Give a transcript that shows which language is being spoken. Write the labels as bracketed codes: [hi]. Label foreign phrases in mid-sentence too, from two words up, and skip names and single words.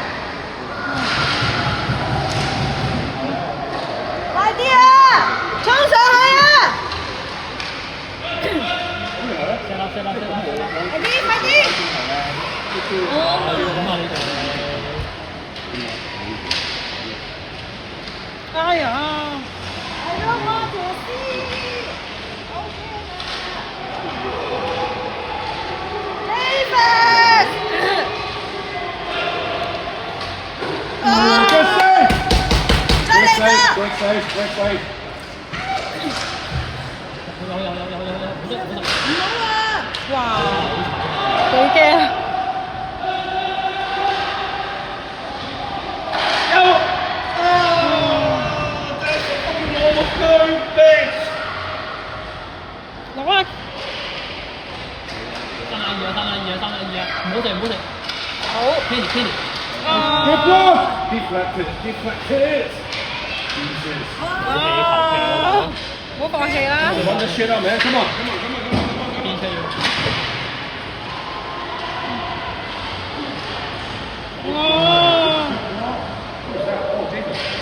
[yue] 快啲啊！衝上去啊！快啲！快啲！ [en] 哎呀！I don't want to see. [yue] Okay 啦。David！ [en] Good save! [yue] 再嚟個！ [en] Great save! Great save! [yue] 唔好啊！哇！幾驚！攞啊！唔好食。好。 Kenny。 [en] Good block! Deflected! Deflected! Jesus! [yue] 唔好放棄啦！ [en] Run this shit up, man! Come on! Come on! Come on! Come on! Come on! [yue] 邊出要？哇！ [en] Who's that? Oh, Jacob.